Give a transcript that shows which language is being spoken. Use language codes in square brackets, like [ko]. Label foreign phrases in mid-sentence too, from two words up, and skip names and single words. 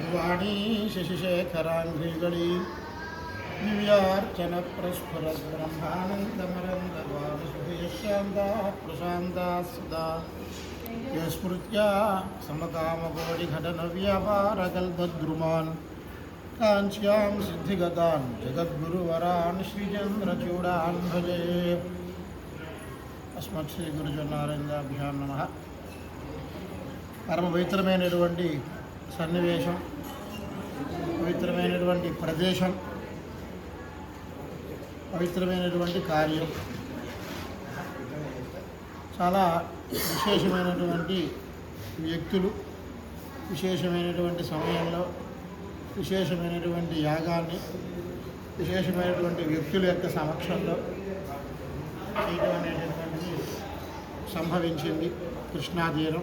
[sa] वाणी शशिशेखराङ्घ्रिगळि दिव्यार्चनप्रस्फुरद्ब्रह्मानन्दमरन्दद्वादशुभेशान्ता प्रशान्ता सदा यस्मृत्या समकामकोटिघटनव्यापारकल्पद्रुमान् काञ्च्यां सिद्धिगतान् जगद्गुरुवरान् श्रीचन्द्रचूडान् भजे। अस्मत् श्री गुरुजनारायणाभ्यां नमः। [te] పరమ పవిత్రమైనటువంటి సన్నివేశం, పవిత్రమైనటువంటి ప్రదేశం, పవిత్రమైనటువంటి కార్యం, చాలా విశేషమైనటువంటి వ్యక్తులు విశేషమైనటువంటి సమయంలో విశేషమైనటువంటి యాగాన్ని విశేషమైనటువంటి వ్యక్తుల యొక్క సమక్షంలో చేయడం అనేటటువంటిది సంభవించింది కృష్ణా తీరం.